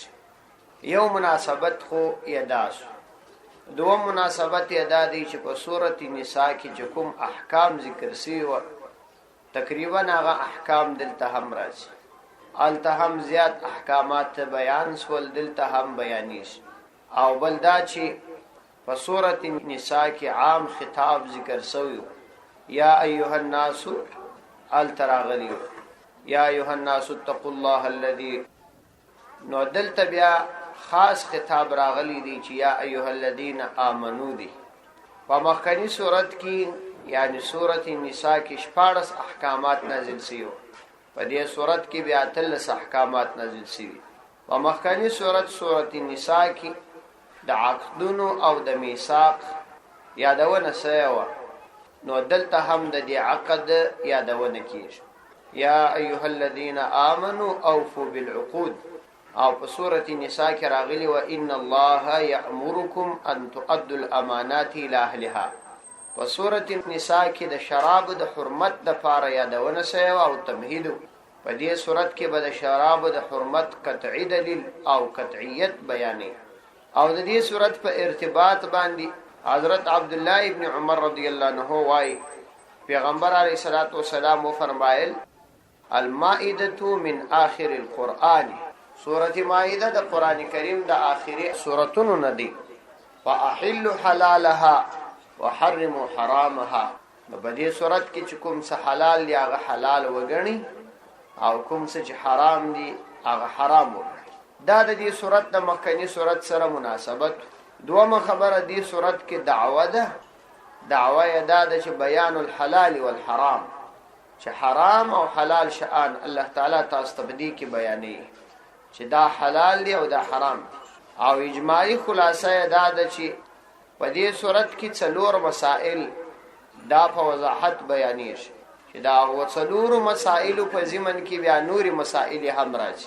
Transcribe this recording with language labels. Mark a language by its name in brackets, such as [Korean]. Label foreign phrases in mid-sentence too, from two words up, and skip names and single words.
[Pashto] یو مناسبت خو یاداس، دوم مناسبت یادا دی چې په سورت نساء کې چې کوم احکام ذکر شوي و تقریبا هغه احکام دلته هم راځي. هلته هم زیات احکامات بیان شول، دلته هم بیانیږي. او بل دا چې په سورت نساء کې عام خطاب ذکر شوی، [Arabic] یا ایها الناس [Pashto] التراغلی، [Arabic] یا ایها الناس اتقوا الله الذي. [Pashto] نو دلته بیا خاص خطاب راغلی دی چې [Arabic] یا ایها الذين آمنوا [Pashto] دی. په مخکنی صورت کې یعنی سورت نساء کې 14 احکامات نازل شوي، په دې صورت کې بیا 13 احکامات نازل شوي. په مخکنی سورت نساء کې د عقدونو او د میثاق یادونه شوې وه، نو دلته هم د دې عقد یادونه کیږي. [Arabic] یا ایها الذين آمنوا اوفوا بالعقود. [Pashto] او په سورۃ النساء کې راغلی و [Arabic] ان الله یأمرکم ان تؤدوا الامانات الى اهلها. په سورۃ النساء کې د شراب د حرمت د پاره یادونه شوی او تمهید. په دې سورۃ کې به د شراب د حرمت قطعی دلیل او قطعیت بیانې. او د دې سورۃ په ارتباط باندې حضرت عبد الله ابن عمر رضی الله عنه وايي پیغمبر علیه الصلاة والسلام فرمایل المائده من آخر القرآن. سورۃ مائده د قران کریم د آخري سوراتونو نه دي. فاحل حلالها وحرموا حرامها. [Pashto] په دې سورۃ کې چې کوم څه حلال دی هغه حلال وګڼي او کوم څه چې حرام دی هغه حرام وګڼي. دا د دې سورۃ د مخکنی سورۃ سره مناسبت. دومره خبره دې سورۃ کې دعوه ده. دعوه یې دا ده چې [Arabic] بیان الحلال والحرام، [Pashto] چې حرام او حلال شان الله تعالی تاسو ته بدی کې بیانې چې دا حلال دی او دا حرام دی. او اجماعي خلاصه دا ده چې په دې صورت کې څلور مسائل دا په وضاحت بیانېږي چې دا څلور مسائل په ضمن کې بیا نوري مسائل هم راځي.